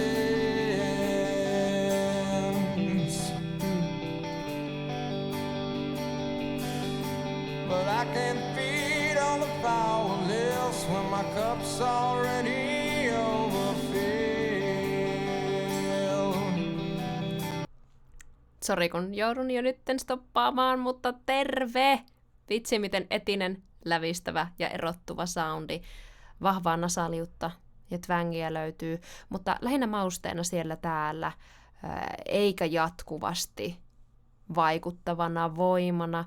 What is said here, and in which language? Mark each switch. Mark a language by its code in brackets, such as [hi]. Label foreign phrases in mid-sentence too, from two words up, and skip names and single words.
[en] but I can't feed all the powerless when my cup's already overfilled. [fi] Sori kun joudun jo nytten stoppaamaan, mutta terve! Vitsi miten etinen, lävistävä ja erottuva soundi. Vahvaa nasaliutta ja twängiä löytyy, mutta lähinnä mausteena siellä täällä, eikä jatkuvasti vaikuttavana voimana.